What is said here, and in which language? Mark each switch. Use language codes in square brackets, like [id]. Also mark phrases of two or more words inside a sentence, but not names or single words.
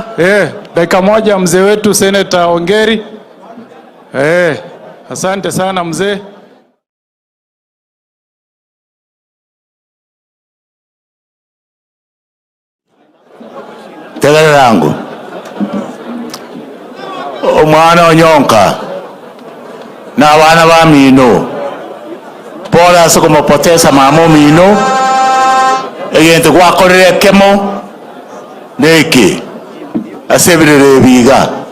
[sw] Dakika moja mzee wetu Senator Ongeri. Asante sana mzee. [guz] Tegele langu omwana Onyonka na wana ba Mino pole ase kumupoteza mama Mino egento gwakorere kemo neki asebirire ebiga